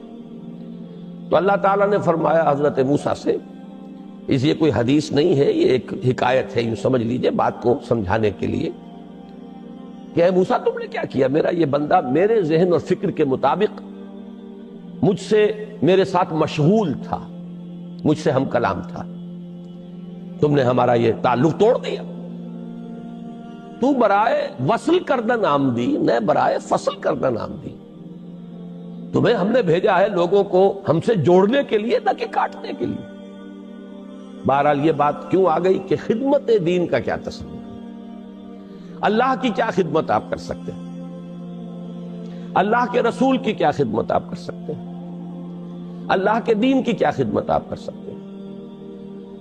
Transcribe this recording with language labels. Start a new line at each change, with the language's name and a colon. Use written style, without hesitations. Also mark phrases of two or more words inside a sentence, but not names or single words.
Urdu: تو اللہ تعالیٰ نے فرمایا حضرت موسیٰ سے، اس یہ کوئی حدیث نہیں ہے، یہ ایک حکایت ہے، یوں سمجھ لیجئے بات کو سمجھانے کے لیے، کہ اے موسیٰ تم نے کیا کیا؟ میرا یہ بندہ میرے ذہن اور فکر کے مطابق مجھ سے میرے ساتھ مشغول تھا، مجھ سے ہم کلام تھا، تم نے ہمارا یہ تعلق توڑ دیا۔
Persian: تو برائے وصل کردن آمدی نہ برائے فصل کردن آمدی،
Urdu: تمہیں ہم نے بھیجا ہے لوگوں کو ہم سے جوڑنے کے لیے نہ کہ کاٹنے کے لیے۔ بہرحال یہ بات کیوں آ گئی کہ خدمت دین کا کیا تصور ہے، اللہ کی کیا خدمت آپ کر سکتے ہیں، اللہ کے رسول کی کیا خدمت آپ کر سکتے ہیں، اللہ کے دین کی کیا خدمت آپ کر سکتے ہیں؟